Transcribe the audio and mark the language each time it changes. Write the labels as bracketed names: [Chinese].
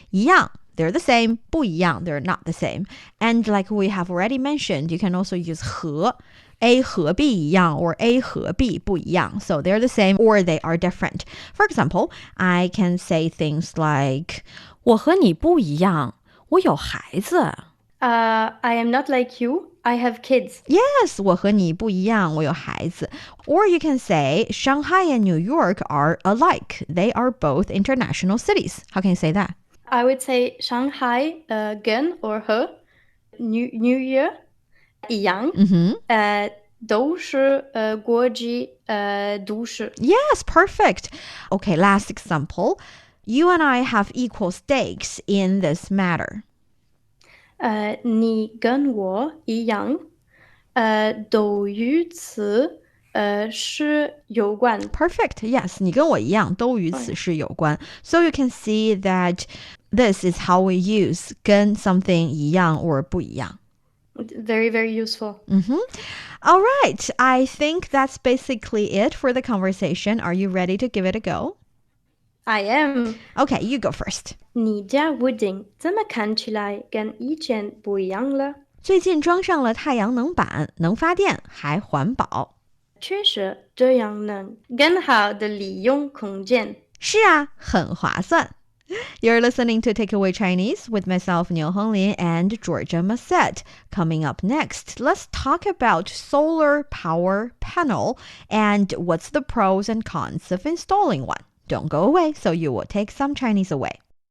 [English] 一样, they're the same. 不一样, they're not the same. And like we have already mentioned, you can also use 和 A 和 B 一样 or A 和 B 不一样. So they're the same or they are different. For example, I can say things like [Chinese] 我和你不一样，我有孩子。 [English] I am not like you. I have kids. [Chinese] Yes, 我和你不一样，我有孩子. [English] Or you can say Shanghai and New York are alike. They are both international cities. How can you say that? I would say Shanghai, 跟 or 和 New Year, [Chinese] 一样 都是国际都市. [English] Yes, perfect. Okay, last example. You and I have equal stakes in this matter. [Chinese] 你跟我一样都与此事有关. [English] Perfect. [Chinese] Yes, 你跟我一样都与此事有关. [English] So you can see that this is how we use 跟 something 一样 or 不一样. Very, very useful. All right. I think that's basically it for the conversation. Are you ready to give it a go? I am. Okay, you go first. [Chinese] 你家屋顶怎么看起来跟以前不一样了？最近装上了太阳能板，能发电还环保。确实，这样能更好地利用空间。是啊，很划算。 [English] You're listening to Takeaway Chinese with myself, Niu Honglin, and Georgia Massette. Coming up next, let's talk about solar power panel and what's the pros and cons of installing one. Don't go away, so you will take some Chinese away.